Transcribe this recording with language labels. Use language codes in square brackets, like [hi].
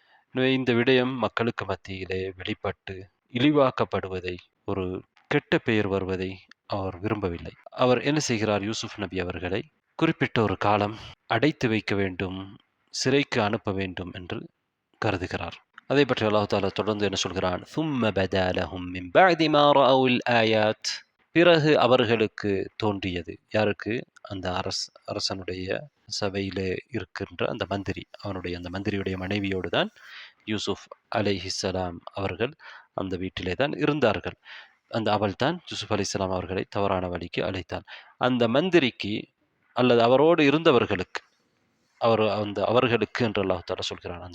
[ta] எனவே இந்த விடயம் மக்களுக்கு மத்தியிலே வெளிப்பட்டு இழிவாக்கப்படுவதை, ஒரு கெட்ட பெயர் வருவதை அவர் விரும்பவில்லை. அவர் என்ன செய்கிறார்? யூசுப் நபி அவர்களை குறிப்பிட்ட ஒரு காலம் அடைத்து வைக்க வேண்டும், சிறைக்கு அனுப்ப வேண்டும் என்று கருதுகிறார். அதை பற்றி அல்லாஹ் தஆலா தொடர்ந்து என்ன சொல்கிறான்? [ar] ثُمَّ بَدَا لَهُم مِّن بَعْدِ مَا رَأَوُا الْآيَاتِ [ta] பிறகு அவர்களுக்கு தோன்றியது. யாருக்கு? அந்த அரசனுடைய சபையிலே இருக்கின்ற அந்த மந்திரி. அந்த மந்திரியுடைய மனைவியோடு தான் யூசுப் அலைஹிஸ்ஸலாம் அவர்கள் அந்த வீட்டிலே தான் இருந்தார்கள். அவள் தான் யூசுப் அலைஹிஸ்ஸலாம் அவர்களை தவறான வழிக்கு அழைத்தாள். அந்த மந்திரிக்கு அல்லது அவரோடு இருந்தவர்களுக்கு அவர்களுக்கு என்று அல்லாஹ் தஆலா சொல்கிறான்.